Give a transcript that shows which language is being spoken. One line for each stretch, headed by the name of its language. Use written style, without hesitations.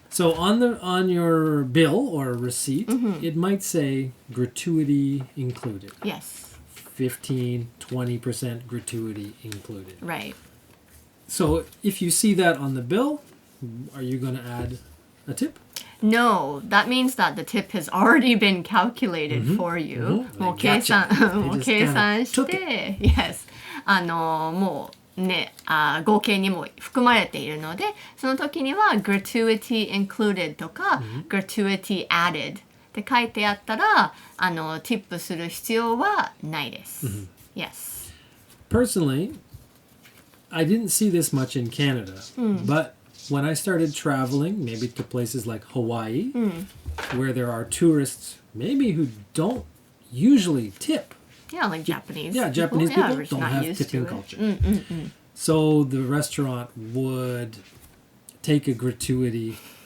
English: So on your bill or receipt, it might say gratuity included. Yes. 15-20% gratuity included. Right. So if you see that on the bill, are you going to add a tip? No, that means that the tip has already been calculated for you.
Japanese: もう計算 もう計算して、
English: yes.
Japanese: もうね、合計にも含まれているので、その時には
English: gratuity included
Japanese: とか、
English: gratuity added
Japanese: って書いてあったら、ティップする必要はないです。
English: Yes. Personally, I didn't see this much in Canada, but when I started traveling, maybe to places like Hawaii, where there are tourists maybe who don't usually tip. Yeah, like Japanese. Yeah, Japanese people don't have tipping culture. So the restaurant would take a gratuity.